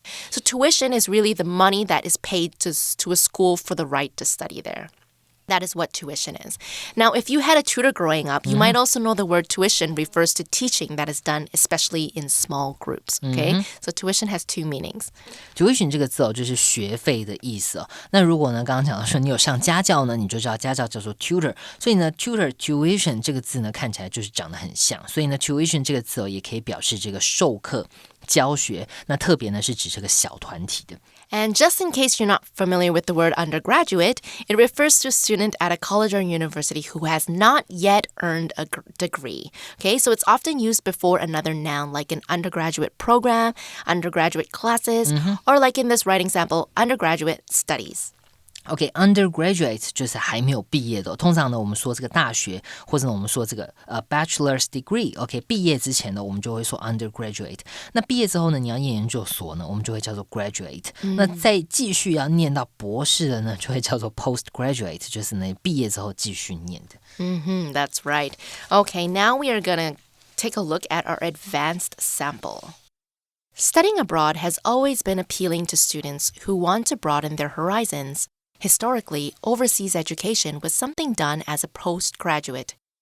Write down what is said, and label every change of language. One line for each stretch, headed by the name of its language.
English: So tuition is really the money that is paid to a school for the right to study there. That is what tuition is. Now, if you had a tutor growing up, you might also know the word tuition refers to teaching that is done especially in small groups. Okay? So tuition has two meanings.
Chinese: Tuition 这个字就是学费的意思哦。那如果呢，刚刚讲到说你有上家教呢，你就知道家教叫做 tutor。所以呢 tuition 这个字呢看起来就是长得很像。所以呢 tuition 这个字也可以表示这个授课。教学，那特别呢是指这个小团体的。
English: And just in case you're not familiar with the word undergraduate, it refers to a student at a college or university who has not yet earned a degree. Okay, so it's often used before another noun like an undergraduate program, undergraduate classes, or like in this writing sample, undergraduate studies.
Chinese: OK, undergraduate 就是还没有毕业的通常呢，我们说这个大学，或者呢我们说这个bachelor's degree，OK， 毕业之前呢，我们就会说 undergraduate。那毕业之后呢，你要念研究所呢，我们就会叫做 graduate。那再继续要念到博士的呢，就会叫做 postgraduate， 就是呢毕业之后继续念的。
English: That's right. Okay, now we are gonna take a look at our advanced sample. Studying abroad has always been appealing to students who want to broaden their horizons.Historically, overseas education was something done as a postgraduate.